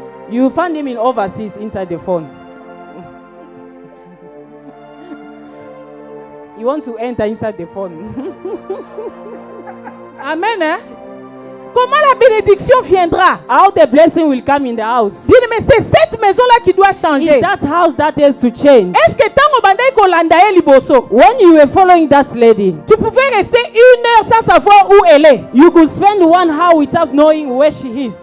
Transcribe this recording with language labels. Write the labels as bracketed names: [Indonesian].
[English] You find him in overseas inside the phone. You want to enter inside the phone. [French] Amen. Hein? Comment la bénédiction viendra? [English] How the blessing will come in the house. [French] Dis, mais c'est cette maison-là qui doit changer. [English] It's that house that has to change. [French] Est-ce que tant [Lingala] bandai kolanda ye liboso, [English] When you were following that lady, [French] tu pouvais rester 1 heure sans savoir où elle est? [English] you could spend 1 hour without knowing where she is.